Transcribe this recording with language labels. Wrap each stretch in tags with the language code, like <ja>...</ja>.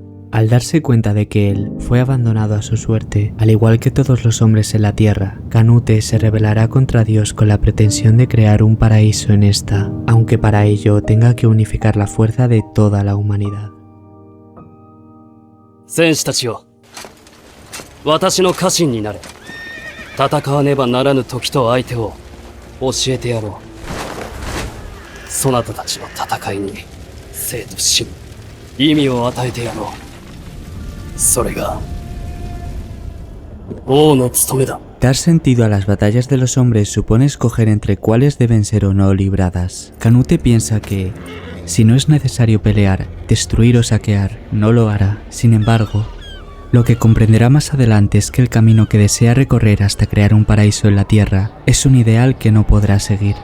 <es>Al darse cuenta de que él fue abandonado a su suerte, al igual que todos los hombres en la tierra, Canute se rebelará contra Dios con la pretensión de crear un paraíso en esta, aunque para ello tenga que unificar la fuerza de toda la humanidad.</es> <ja>戦士たちよ、私の家臣になれ。戦わねばならぬ時と相手を教えてやろう。そなたたちの戦いに生と死に意味を与えてやろう。それが王の務めだ。</ja> <es>Dar sentido a las batallas de los hombres supone escoger entre cuáles deben ser o no libradas. Canute piensa que, si no es necesario pelear, destruir o saquear, no lo hará. Sin embargo, lo que comprenderá más adelante es que el camino que desea recorrer hasta crear un paraíso en la tierra es un ideal que no podrá seguir.</es>